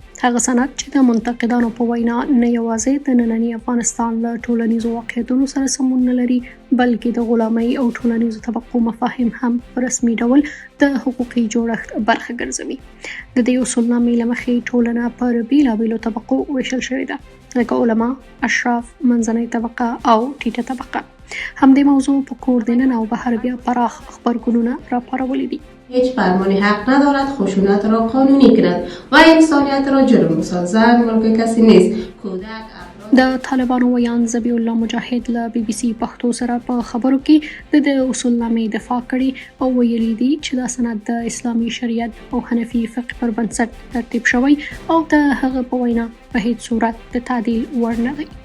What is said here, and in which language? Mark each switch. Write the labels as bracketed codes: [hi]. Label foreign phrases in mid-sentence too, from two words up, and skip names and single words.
[ps] هغه سند چې د منتقدانو په وینا نه یوازې د ننني افغانستان له ټولنیزو واقعیتونو سره سمون نه لري، بلکې د غلامۍ او ټولنیزو طبقو مفاهیم هم په رسمي ډول د حقوقي جوړښت برخه ګرځوي. د دې اصولنامې له مخې ټولنه پر بېلابېلو طبقو ویشل شوې ده، لکه علما، اشراف، منځنۍ طبقه او ټیټه طبقه. همدې موضوع په کور دننه او بهر بیا پراخ خبرګونونه راپارولي دي. [fa] هیچ فرمانی حق ندارد خشونت را قانونی کند و انسانیت را جرم بسازد. ملک کسی نیست. کودک [ps] د طالبانو ویان ذبیح الله مجاهد له بي بي سي پښتو سره په خبرو کې د اصولنامې دفاع کړې او ویلي دي چې دا سند د اسلامي شریعت او حنفي فقه پر بنسټ ترتیب شوی او د هغه په وینا په هیڅ صورت د تعدیل وړ نه دی.